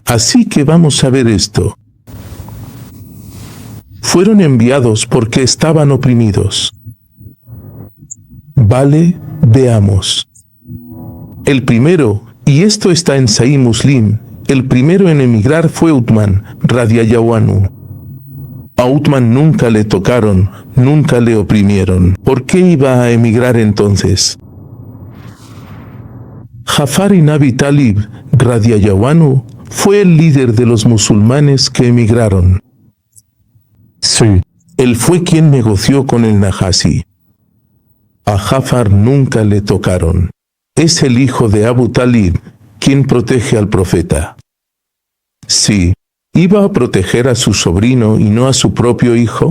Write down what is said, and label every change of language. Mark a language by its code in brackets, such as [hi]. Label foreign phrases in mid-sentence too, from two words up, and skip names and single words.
[es] Así que vamos a ver esto. Fueron enviados porque estaban oprimidos. Vale, veamos. El primero, y esto está en Sahih Muslim, el primero en emigrar fue Uthman, [ar] رضي الله عنه. [es] A Uthman nunca le tocaron, nunca le oprimieron. ¿Por qué iba a emigrar entonces? Jafar ibn Abi Talib, [ar] رضي الله عنه, [es] fue el líder de los musulmanes que emigraron. Sí. Él fue quien negoció con el Najasi. A Jafar nunca le tocaron. Es el hijo de Abu Talib quien protege al profeta. Sí, ¿iba a proteger a su sobrino y no a su propio hijo?